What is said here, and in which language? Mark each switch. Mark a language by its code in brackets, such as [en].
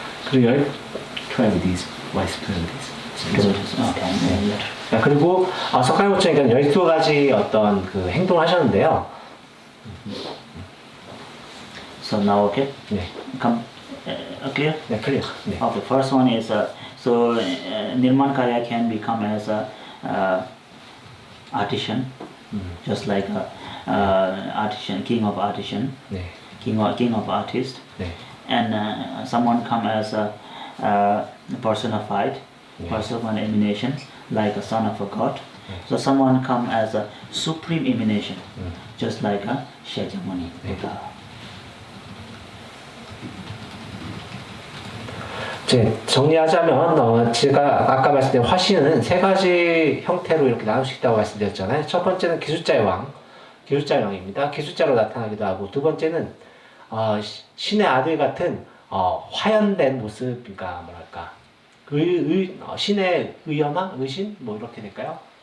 [en] 그리고 12 days, wise 12 days. 12 deeds, okay. [ko] 자, 그리고 석가모니 부처님께서 12가지 어떤 그 행동을 하셨는데요. [en] So now, okay? [ko] 네. [en] Come, clear? [ko] 네, 클리어. 네. [en] Okay, first one is Nirmanakaya can become as a artisan, just like a artisan, king of artisan, [ko] 네. [en] king of artist, [ko] 네. [en] and someone come as a personified, personal emanation, like a son of a god. So someone come as a supreme emanation, just like a Shakyamuni Buddha. [ko] 정리하자면 제가 아까 말씀드린 화신은 세 가지 형태로 이렇게 나눌 수 있다고 말씀드렸잖아요. 첫 번째는 기술자의 왕입니다. 기술자로 나타나기도 하고, 두 번째는 신의 아들 같은 화연된 모습, 그러니까 뭐랄까 신의 의연화, 의신 뭐 이렇게 될까요?